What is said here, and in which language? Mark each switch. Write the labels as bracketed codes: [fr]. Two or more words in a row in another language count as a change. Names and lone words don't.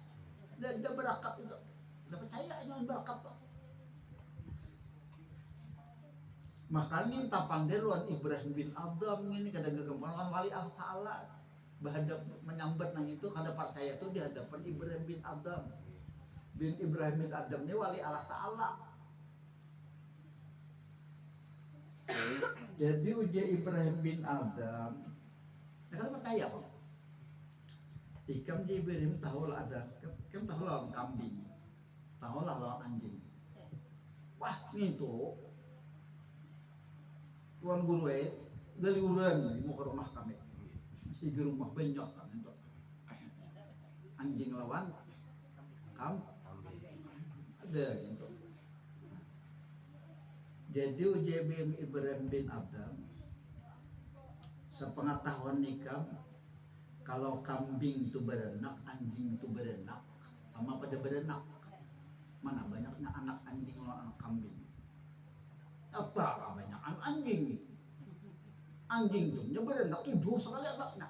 [bjn] Ada berakat itu, ada percaya lawan barakah tuh. Makanya tapanderuan Ibrahim bin Adam ini kada gagampangan wali Allah Ta'ala. Berhadap menyambat nang itu kada percaya itu di hadapan Ibrahim bin Adam. Ibrahim bin Adam ini wali Allah Ta'ala. Jadi uji Ibrahim bin Adam, kada percaya kok. Ikam di Ibrahim tahu lah ada, ikam tahu lah lawan kambing, tahu lah lawan anjing. Wah ini tuh tuan guru dari uran mau ke rumah kami. Di rumah banyak kan itu anjing lawan ada gitu. Jadi ujian Ibrahim bin Adam sepengetahuan nikam, kalau kambing itu berenak, anjing itu berenak sama pada berenak. Mana banyaknya anak anjing lawan anak kambing. Apa banyak anak anjing? Anjing tuh dia berenak 7 sekali anaknya.